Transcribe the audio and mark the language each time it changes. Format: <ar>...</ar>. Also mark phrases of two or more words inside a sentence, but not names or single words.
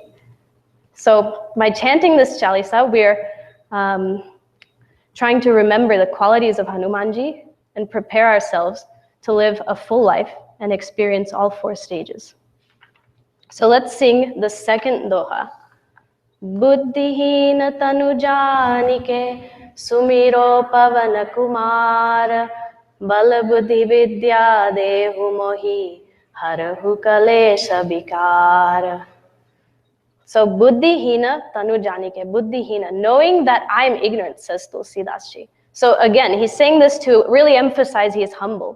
<en>So by chanting this Chalisa, we're trying to remember the qualities of Hanumanji and prepare ourselves to live a full life and experience all 4 stages. So let's sing the second doha.</en> <awa>बुद्धिहीन तनु जानिके सुमिरौं पवन कुमार बल बुद्धि बिद्या देहु मोहि हरहु कलेस बिकार. So बुद्धिहीन तनु जानिके, बुद्धिहीन,</awa> <en>knowing that I'm ignorant, says Tulsidas Ji. So again, he's saying this to really emphasize he is humble.</en>